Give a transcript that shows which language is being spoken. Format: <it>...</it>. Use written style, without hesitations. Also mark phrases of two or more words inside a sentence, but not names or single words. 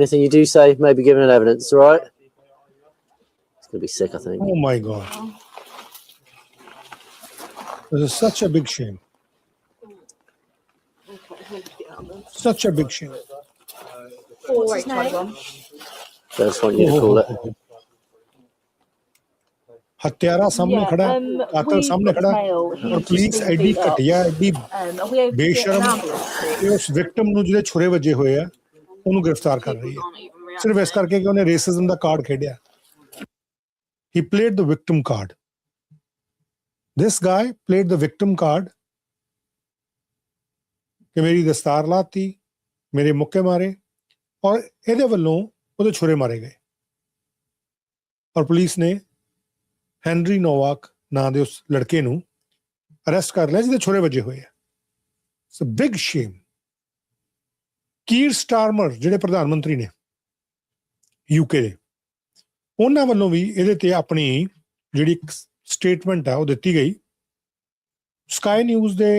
<en>Anything you do say may be given in evidence, all right? It's going to be sick, I think. Oh my God. This is such a big shame. Such a big shame. What's his name? Just want you to call it.</en> <hi>हत्यारा सामने खड़ा है कातिल सामने खड़ा है और पुलिस एडी घटिया एडी बेशरम कि उस विक्टिम</hi> <pa>ਨੂੰ ਜਿਹੜੇ ਛੁਰੇ ਵੱਜੇ ਹੋਏ ਆ ਉਹਨੂੰ ਗ੍ਰਿਫਤਾਰ ਕਰ ਰਹੀ ਹੈ ਸਿਰਫ ਇਸ ਕਰਕੇ ਕਿ ਉਹਨੇ ਰੇਸਿਜ਼ਮ ਦਾ ਕਾਰਡ ਖੇਡਿਆ</pa> <en>he played the victim card</en> <pa>this guy played the victim card ਕਿ ਮੇਰੀ ਦਸਤਾਰ ਲਾਤੀ ਮੇਰੇ ਮੁੱਕੇ ਮਾਰੇ ਔਰ ਇਹਦੇ ਵੱਲੋਂ ਉਹਦੇ ਛੁਰੇ ਮਾਰੇ ਗਏ ਔਰ ਪੁਲਿਸ ਨੇ ਹੈਨਰੀ ਨੋਵਾਕ ਨਾਂ ਦੇ ਉਸ ਲੜਕੇ ਨੂੰ ਅਰੈਸਟ ਕਰ ਲਿਆ ਜਿਹਦੇ ਛੁਰੇ ਵੱਜੇ ਹੋਏ ਆ</pa> <en>It's a big shame</en> <pa>ਕੀਰ ਸਟਾਰਮਰ ਜਿਹੜੇ ਪ੍ਰਧਾਨ ਮੰਤਰੀ ਨੇ ਯੂਕੇ ਦੇ ਉਹਨਾਂ ਵੱਲੋਂ ਵੀ ਇਹਦੇ ਤੇ ਆਪਣੀ ਜਿਹੜੀ ਸਟੇਟਮੈਂਟ ਆ ਉਹ ਦਿੱਤੀ ਗਈ ਸਕਾਈ ਨਿਊਜ਼</pa>